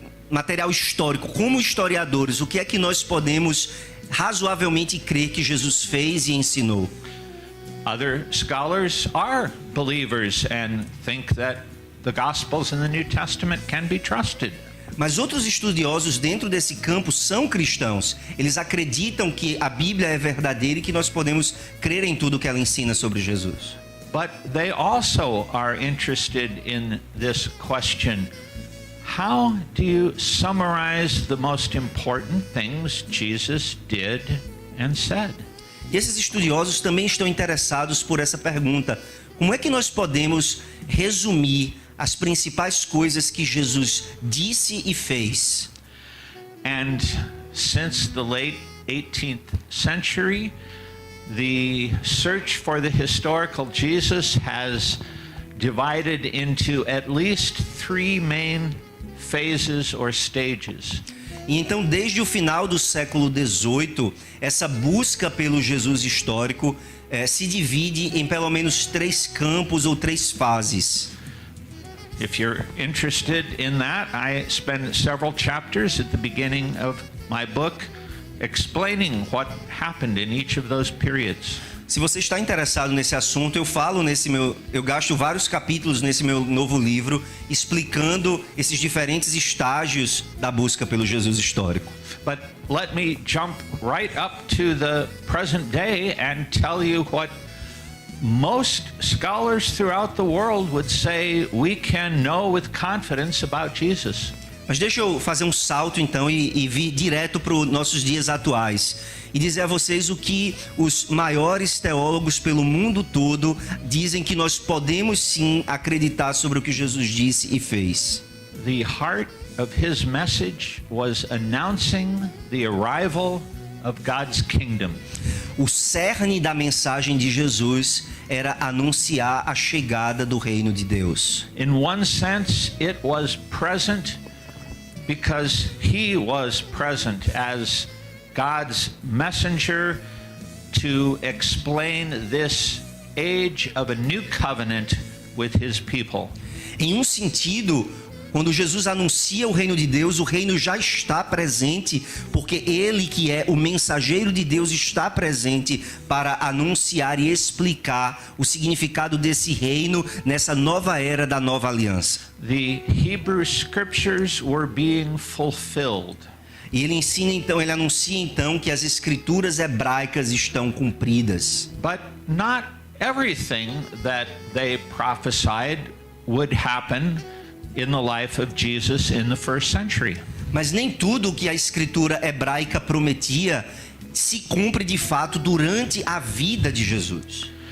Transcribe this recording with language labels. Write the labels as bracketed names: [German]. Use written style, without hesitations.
[Portuguese] material histórico, como historiadores, o que é que nós podemos razoavelmente crer que Jesus fez e ensinou? [English] Other scholars are believers and think that the Gospels in the New Testament can be trusted. [Portuguese] Mas outros estudiosos dentro desse campo são cristãos. Eles acreditam que a Bíblia é verdadeira e que nós podemos crer em tudo que ela ensina sobre Jesus. [English] But they also are interested in this question: how do you summarize the most important things Jesus did and said? [Portuguese] E esses estudiosos também estão interessados por essa pergunta: como é que nós podemos resumir as principais coisas que Jesus disse e fez? [English] And since the late 18th century, the search for the historical Jesus has divided into at least 3 main phases or stages. [Portuguese] E então, desde o final do século XVIII, essa busca pelo Jesus histórico se divide em pelo menos 3 campos ou 3 fases. [English] If you're interested in that, I spend several chapters at the beginning of my book explaining what happened in each of those periods. [Portuguese] Se você está interessado nesse assunto, eu gasto vários capítulos nesse meu novo livro explicando esses diferentes estágios da busca pelo Jesus histórico. [English] But let me jump right up to the present day and tell you what most scholars throughout the world would say we can know with confidence about Jesus. [Portuguese] Mas deixa eu fazer um salto então e vir direto para os nossos dias atuais e dizer a vocês o que os maiores teólogos pelo mundo todo dizem que nós podemos sim acreditar sobre o que Jesus disse e fez. [English] The heart of his message was announcing the arrival of God's kingdom. [Portuguese] O cerne da mensagem de Jesus era anunciar a chegada do reino de Deus. [English] In one sense, it was present because he was present as God's messenger to explain this age of a new covenant with his people. [Portuguese] Em um sentido, quando Jesus anuncia o reino de Deus, o reino já está presente, porque ele, que é o mensageiro de Deus, está presente para anunciar e explicar o significado desse reino nessa nova era da nova aliança. [English] The Hebrew scriptures were being fulfilled. [Portuguese] E ele anuncia então que as escrituras hebraicas estão cumpridas. [English] But not everything that they prophesied would happen in the life of Jesus in the first century. [Portuguese] Mas nem tudo o que a escritura hebraica prometia se cumpre de fato durante a vida de Jesus.